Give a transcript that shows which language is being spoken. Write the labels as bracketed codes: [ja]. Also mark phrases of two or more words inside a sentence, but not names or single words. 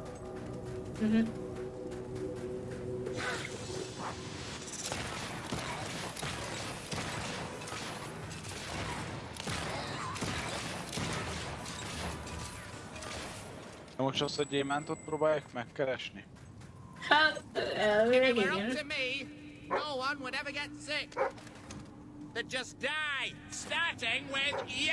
[hu] Most azt a gyémántot próbáljuk megkeresni? Hát, elvileg [en] If it were up [hu] igen. [en] to me, no one would ever get sick. They'd just die, starting with you.